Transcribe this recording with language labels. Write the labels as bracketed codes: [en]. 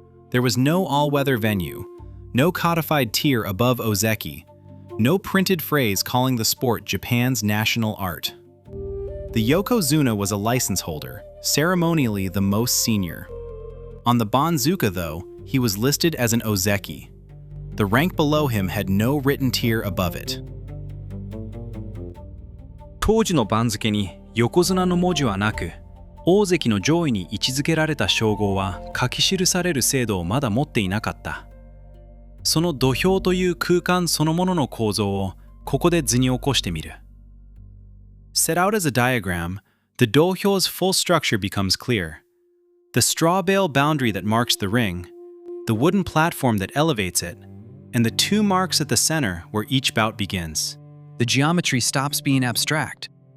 [en] There was no all-weather venue, no codified tier above ozeki, no printed phrase calling the sport Japan's national art. The Yokozuna was a license holder, ceremonially the most senior. On the Banzuke, though, he was listed as an ozeki. The rank below him had no written tier above it. [ja] 当時の番付に横綱の文字はなく、大関の上位に位置づけられた称号は書き記される制度をまだ持っていなかった。その土俵という空間そのものの構造をここで図に起こしてみる。 [en] Set out as a diagram, the dohyo's full structure becomes clear. The straw bale boundary that marks the ring, the wooden platform that elevates it, and the two marks at the center where each bout begins. The geometry stops being abstract.